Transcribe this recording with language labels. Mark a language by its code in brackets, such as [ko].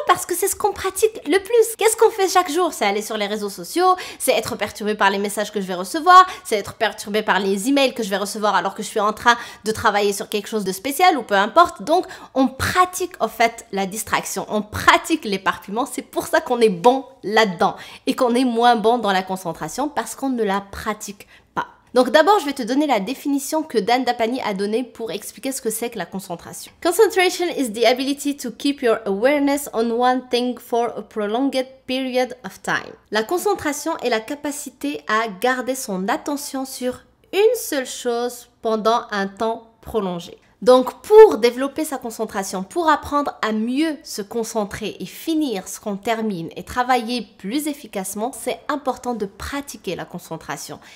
[fr] Parce que c'est ce qu'on pratique le plus. Qu'est-ce qu'on fait chaque jour? C'est aller sur les réseaux sociaux, c'est être perturbé par les messages que je vais recevoir, c'est être perturbé par les emails que je vais recevoir alors que je suis en train de travailler sur quelque chose de spécial ou peu importe. Donc, on pratique en fait la distraction, on pratique l'éparpillement. C'est pour ça qu'on est bon là-dedans et qu'on est moins bon dans la concentration parce qu'on ne la pratique pas. Donc d'abord, je vais te donner la définition que Dan Dapani a donnée pour expliquer ce que c'est que la concentration. [en] Concentration is the ability to keep your awareness on one thing for a prolonged period of time. [fr] La concentration est la capacité à garder son attention sur une seule chose pendant un temps prolongé. Donc pour développer sa concentration, pour apprendre à mieux se concentrer et finir ce qu'on termine et travailler plus efficacement, c'est important de pratiquer la concentration.